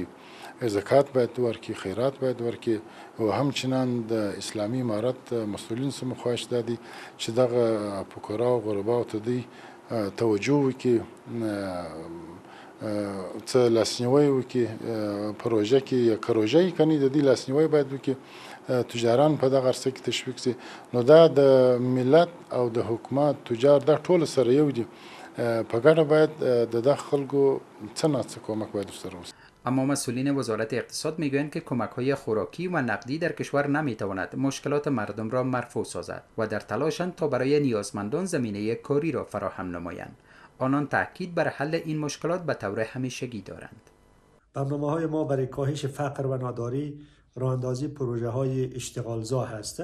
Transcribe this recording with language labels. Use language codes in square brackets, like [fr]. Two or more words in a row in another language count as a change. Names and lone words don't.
[ps] زکات باید ورکړي، خیرات باید ورکړي، او همچنان د اسلامي امارت مسؤلین څخه خواهش دا دی چې دغه فقراو او غرباو ته دوی توجه وکړي، څه لاسنیوی وکړي پروژه کې یا که روژه یې کني د دې لاسنیوی باید وکړي، تجاران په دغه عرصه کې تشویق شي. نو دا د ملت او د حکومت تجار دا ټول سره یو دي، په ګډه باید د دغه خلکو څه نه څه کمک باید ورسره وشي. [fa] اما مسئولین وزارت اقتصاد میگویند که کمک‌های خوراکی و نقدی در کشور نمیتواند مشکلات مردم را مرفوع سازد و در تلاشند تا برای نیازمندان زمینه کاری را فراهم نمایند. آنان تاکید بر حل این مشکلات به طور همیشگی دارند. برنامه‌های ما برای کاهش فقر و ناداری راه‌اندازی پروژه‌های اشتغالزا هست.